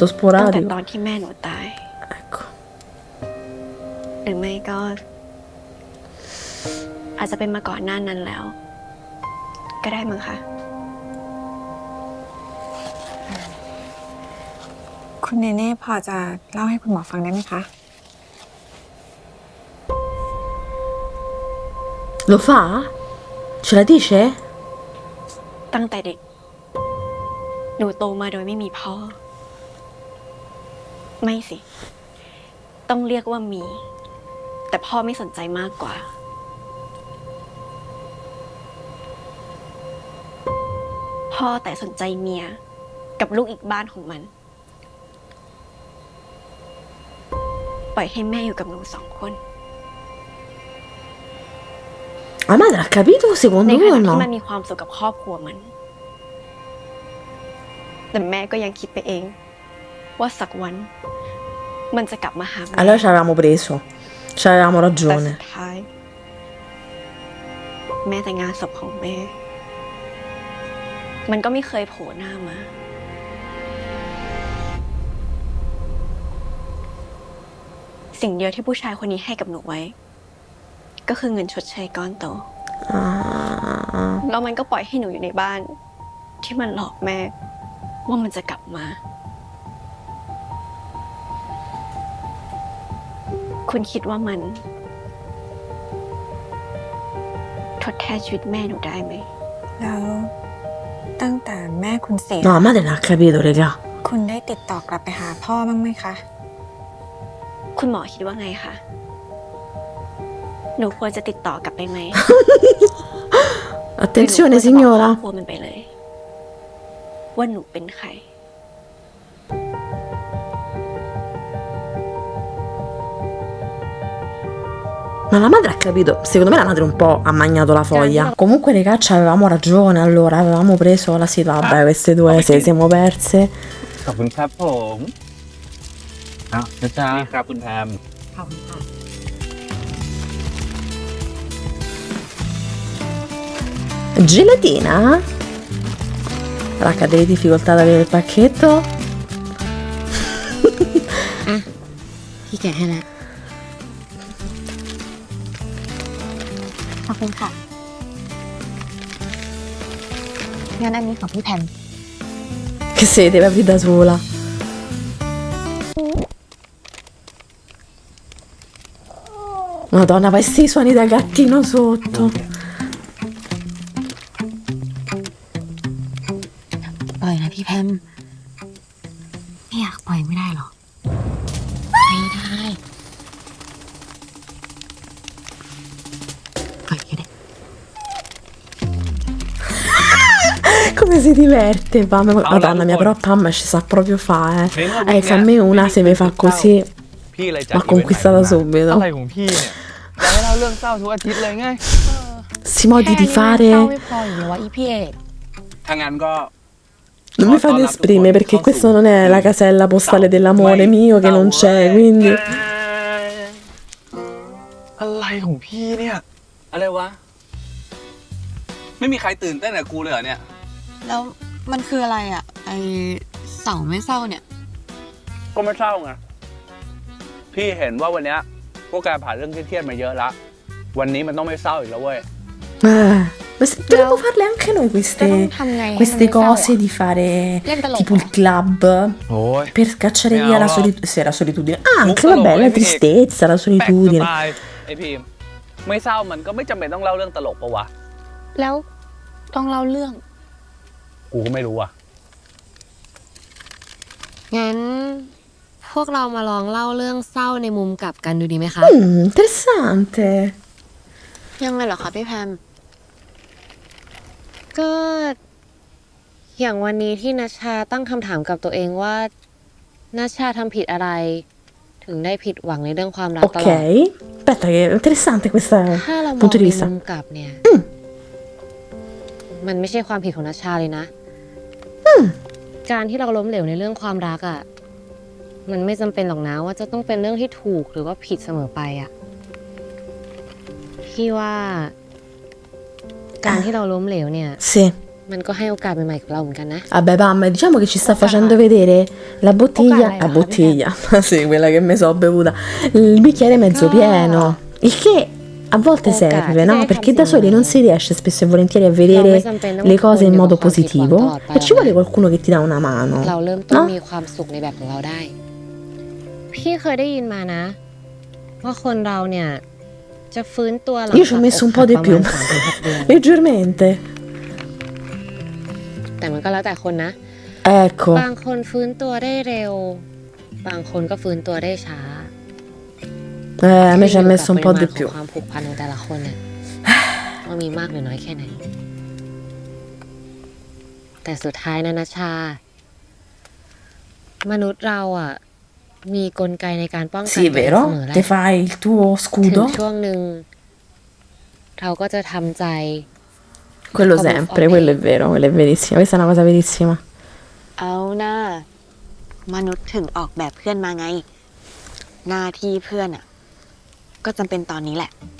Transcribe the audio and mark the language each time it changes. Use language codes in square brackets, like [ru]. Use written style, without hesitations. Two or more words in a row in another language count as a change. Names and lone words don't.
[th] ตั้งแต่ [it] sporadico. [th] ตอนที่แม่หนูตาย [it] Ecco. [th] หรือไม่ก็ อาจจะเป็นมาก่อนหน้านั้นแล้ว ก็ได้มั้งคะ คุณเนเน่พอจะเล่าให้คุณหมอฟังได้ไหมคะ [it] Lo fa? Ce la dice? [th] ตั้งแต่เด็ก หนูโตมาโดยไม่มีพ่อ ไม่สิ ต้องเรียกว่ามี แต่พ่อไม่สนใจมากกว่า พ่อแต่สนใจเมียกับลูกอีกบ้านของมัน ปล่อยให้แม่อยู่กับหนู2 คน [it] La madre ha capito [th] ใน [it] secondo [th] ข [it] lui [th] ณะ [it] o [th] ที่ [it] no? [th] มันมีความสุขกับครอบครัวมัน แต่แม่ก็ยังคิดไปเอง ว่าสักวัน มันจะกลับมาหาแม่ [it] Allora ci avevamo preso, ci avevamo [th] แต่สุ [it] ragione. [th] ดท้าย แม้แต่งานศพของแม่ มันก็ไม่เคยโผล่หน้ามา สิ่งเดียวที่ผู้ชายคนนี้ให้กับหนูไว้ ก็คือเงินชดเชยก้อนโต [it] Ah. [th] แล้วมันก็ปล่อยให้หนูอยู่ในบ้าน ที่มันหลอกแม่ ว่ามันจะกลับมา คุณคิดว่ามัน ทดแทนชีวิตแม่หนูได้ไหม แล้วตั้งแต่แม่คุณเสีย [it] No, la madre non ha capito, raga. [th] คุณได้ติดต่อกลับไปหาพ่อบ้างไหมคะ คุณหมอคิดว่าไงคะ หนูควรจะติดต่อกลับไปไหม [it] Attenzione [th] หรือหนูควรจะบอกคร [it] signora. [th] อบครัวมันไปเลย ว่าหนูเป็นใคร [it] Ma la madre ha capito, secondo me la madre un po' ha magnato la foglia. Comunque ragazzi avevamo ragione, allora avevamo preso la sì, vabbè queste due se le siamo perse. [th] ขอบคุณครับผมอ้าวนะจ๊ะนี่ครับคุณแพม [it] Gelatina? Raga, delle difficoltà ad avere il pacchetto? [th] พี่แกะให้แล้ว ขอบคุณค่ะ งั้นอันนี้ของพี่แพม [it] Che se deve aprire da sola. Madonna, fai sti suoni da gattino sotto. [th] ปล่อยนะพี่แพม ไม่อยากปล่อยไม่ได้หรอ ไม่ได้ ปล่อยก็ได้ [it] Come si diverte, Pam. Madonna mia, però Pam ci sa proprio fare. Fammi una se mi fa così. [th] พี่เลยจัด [it] Ma conquistata [th] อะไร [it] subito. [th] ของพี่เนี่ยจะให้เล่าเรื่องเศร้าทุกอาทิตย์เลยไง [it] Sti modi di [th] เศร้า [it] fare. [th] ไม่พออยู่แล้วอีพี่เอก ถ้างั้นก็ [it] Non mi fate esprimere perché questa non è la casella postale dell'amore mio che non c'è, quindi. [th] อะไรของพี่เนี่ย อะไรวะ ไม่มีใครตื่นเต้นกับกูเลยเหรอเนี่ย แล้วมันคืออะไรอ่ะ ไอเสาไม่เศร้าเนี่ย ก็ไม่เศร้าไง พี่เห็นว่าวันเนี้ยพวกแกผ่านเรื่องเครียดๆมาเยอะละ วันนี้มันต้องไม่เศร้าอีกแล้วเว้ย [it] Ma dovremmo farle anche noi queste cose di fare tipo il club [th] โอ้ย [it] per cacciare via la la solitudine. Ah, anche Mucca vabbè, lo la vuoi, tristezza, la [th] แปลก [it] solitudine. [th] สบายไอพีมไม่เศร้ามันก็ไม่จำเป็นต้องเล่าเรื่องตลกปะวะ แล้วต้องเล่าเรื่อง กูก็ไม่รู้อ่ะ งั้นพวกเรามาลองเล่าเรื่องเศร้าในมุมกลับกันดูดีไหมคะ [it] Interessante. [th] ยังไงเหรอคะพี่แพม ก็อย่างวันนี้ที่นัชชาตั้งคำถามกับตัวเองว่านัชชาทำผิดอะไร ถึงได้ผิดหวังในเรื่องความรักตลอ [it] Ok. [th] ด [it] Aspetta, che è interessante questo [th] ถ้าเรามอง [it] punto di [th] ใน [it] vista. [th] มุมกลับเนี่ย มันไม่ใช่ความผิดของนัชชาเลยนะ การที่เราล้มเหลวในเรื่องความรักอ่ะ มันไม่จำเป็นหรอกนะว่าจะต้องเป็นเรื่องที่ถูกหรือว่าผิดเสมอไปอ่ะ พี่ว่า การที่เราล้มเหลวเนี่ย [it] Sì. [th] มันก็ให้โอกาสใหม่ๆกับเราเหมือนกันนะ [it] Vabbè, Pam, diciamo che ci sta facendo vedere la bottiglia. La bottiglia. Sì, quella che mi so bevuta. Il bicchiere mezzo pieno. Il che a volte serve, no? Perché da soli non si riesce spesso e volentieri a vedere le cose in modo positivo e ci vuole qualcuno che ti dà una mano. [th] เราเริ่มต้น [it] No? [th] มีความสุขในแบบของเราได้ พี่เคยได้ยินมานะ ว่าคนเราเนี่ย จะฟื้นตัวหลัง [it] Io ci ho messo un po' di [th] ประ [it] più. [th] มาณ 3-6 เดือน [it] Leggermente. [th] แต่มันก็แล้วแต่คนนะ [it] Ecco. [th] บางคนฟื้นตัวได้เร็ว บางคนก็ฟื้นตัวได้ช้า [it] A me ci ha messo un po' di [th] ขึ้น [it] più. [th] อยู่กับปริมาณของความผูกพันของแต่ละคนเนี่ยว่ามีมากหรือน้อยแค่ไหน แต่สุดท้ายนะนัชชา มนุษย์เราอ่ะ มีกลไกในการป้องกัน [it] Sì, [th] ตัวเองเสมอ [it] vero? [th] แหละ [it] Ti fai il tuo [th] ถึง [it] scudo? [th] ช่วงหนึ่งเราก็จะทำใจ [it] Quello Come sempre, ok. quello è vero, quello è verissimo. Questa è una cosa verissima. [th] เอาหน้ามนุษย์ถึงออกแบบเพื่อนมาไง หน้าที่เพื่อนอ่ะ ก็จำเป็นตอนนี้แหละ